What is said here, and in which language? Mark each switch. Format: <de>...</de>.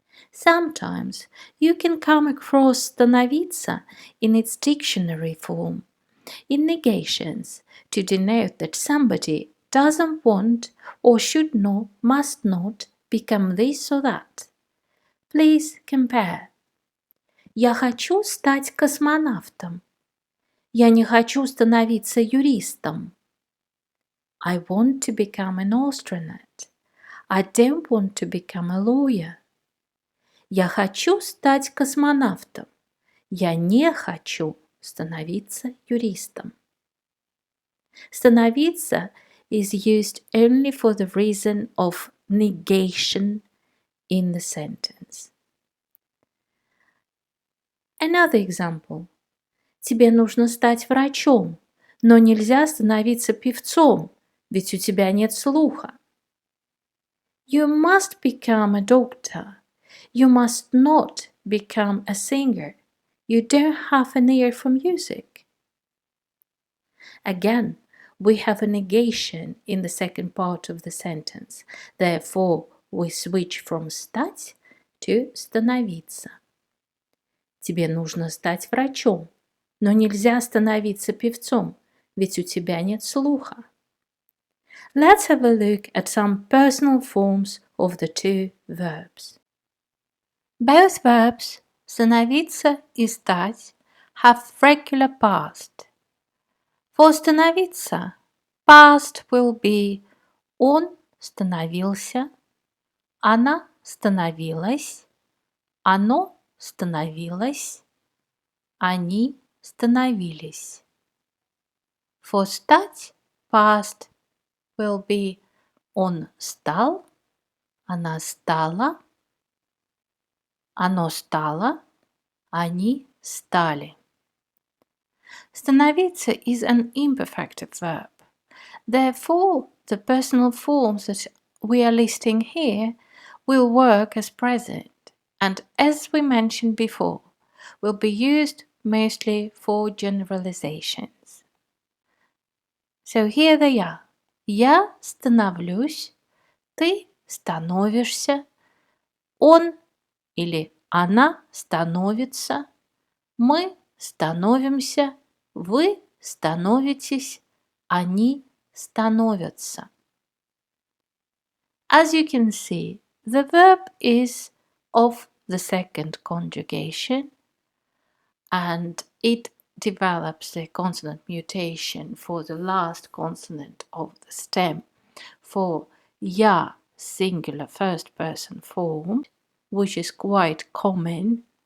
<en>Sometimes you can come across становиться in its dictionary form, in negations, to denote that somebody doesn't want or should not, must not become this or that. Please compare.</en> <ru>Я хочу стать космонавтом. Я не хочу становиться юристом.</ru> <en>I want to become an astronaut. I don't want to become a lawyer.</en> <ru>Я хочу стать космонавтом. Я не хочу становиться юристом.</ru> <en>Становиться is used only for the reason of negation in the sentence. Another example.</en> <ru>Тебе нужно стать врачом, но нельзя становиться певцом, ведь у тебя нет слуха.</ru> <en>You must become a doctor. You must not become a singer. You don't have an ear for music. Again, we have a negation in the second part of the sentence. Therefore, we switch from стать to становиться.</en> <ru>Тебе нужно стать врачом, но нельзя становиться певцом, ведь у тебя нет слуха.</ru> <en>Let's have a look at some personal forms of the two verbs. Both verbs</en> <ru>становиться и стать</ru> <en>have regular past. For</en> <ru>становиться,</ru> <en>past will be</en> <ru>он становился, она становилась, оно становилось, они становились.</ru> <en>For</en> <ru>стать,</ru> <en>past will be</en> <ru>он стал, она стала, оно стало, они стали.</ru> <en>Становиться is an imperfective verb. Therefore, the personal forms that we are listing here will work as present and, as we mentioned before, will be used mostly for generalizations. So here they are.</en> <ru>Я становлюсь, ты становишься, он или она становится, мы становимся, вы становитесь, они становятся.</ru> <en>As you can see, the verb is of the second conjugation and it develops the consonant mutation for the last consonant of the stem for я singular first person form, which is quite common</en>